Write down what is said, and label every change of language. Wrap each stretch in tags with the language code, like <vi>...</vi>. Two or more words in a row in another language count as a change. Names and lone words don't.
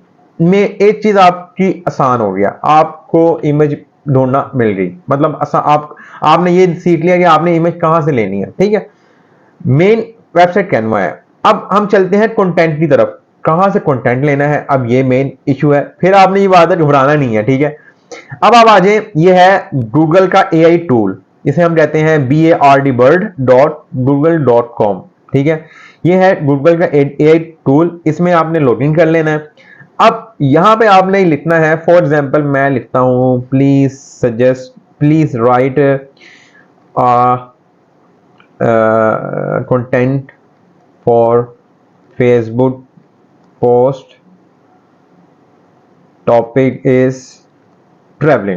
<ur>میں ایک چیز آپ کی آسان ہو گیا، آپ کو امیج ڈھونڈنا مل گئی، مطلب آپ نے یہ سیکھ لیا کہ آپ نے امیج کہاں سے لینی ہے، ٹھیک ہے.</ur> <en>main website</en> <ur>کینوا ہے. اب ہم چلتے ہیں کنٹینٹ کی طرف، کہاں سے کنٹینٹ لینا ہے، اب یہ</ur> <en>main issue</en> <ur>ہے. پھر آپ نے یہ بات ہے گھبرانا نہیں ہے، ٹھیک ہے. اب آپ آ جائے، یہ ہے گوگل کا</ur> <en>AI tool,</en> <ur>جسے ہم کہتے ہیں bardbird.google.com, ٹھیک ہے. یہ ہے گوگل کا</ur> <en>AI tool,</en> <ur>اس میں آپ نے لاگ ان کر لینا ہے. اب یہاں پہ آپ نے لکھنا ہے,</ur> <en>for example</en> <ur>میں لکھتا ہوں</ur> <en>please write content for Facebook post, topic is traveling.</en>